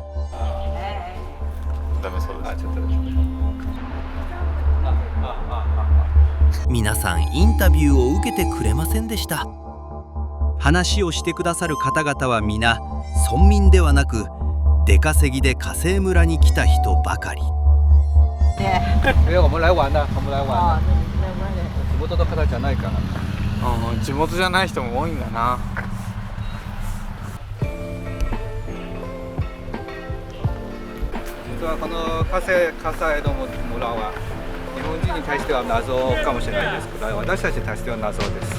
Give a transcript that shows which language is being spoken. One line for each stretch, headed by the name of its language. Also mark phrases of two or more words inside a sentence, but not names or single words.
Japanese: ダメそうです。ちょっと皆さんインタビューを受けてくれませんでした。話をしてくださる方々は皆村民ではなく、出稼ぎで華西村に来た人ばかり。
Chinese: 我们来玩的，我们来玩的。
Japanese: 地元の方じゃないから。地元じゃない人も多いんだな。実はこの加西の村は日本人に対しては謎かもしれないですけど、私たちに対しては謎です。